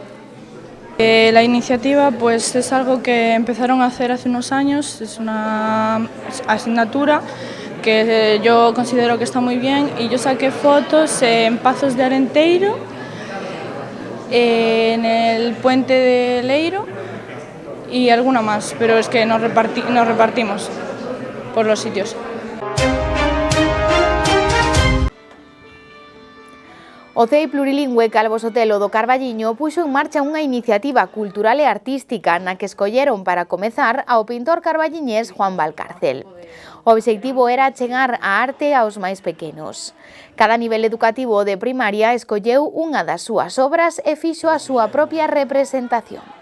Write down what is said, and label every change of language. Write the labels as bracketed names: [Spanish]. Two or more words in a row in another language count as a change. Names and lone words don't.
[Spanish] La iniciativa pues es algo que empezaron a hacer hace unos años, es una asignatura que yo considero que está muy bien, y yo saqué fotos en Pazos de Arenteiro, en el puente de Leiro y alguna más, pero es que nos repartimos por los sitios. [Galician] O CEI Plurilingüe Calvo Sotelo do Carballiño puxo en marcha unha iniciativa cultural e artística na que escolleron para comezar ao pintor carballiñés Juan Valcárcel. O obxectivo era chegar a arte aos máis pequenos. Cada nivel educativo de primaria escolleu unha das súas obras e fixo a súa propia representación.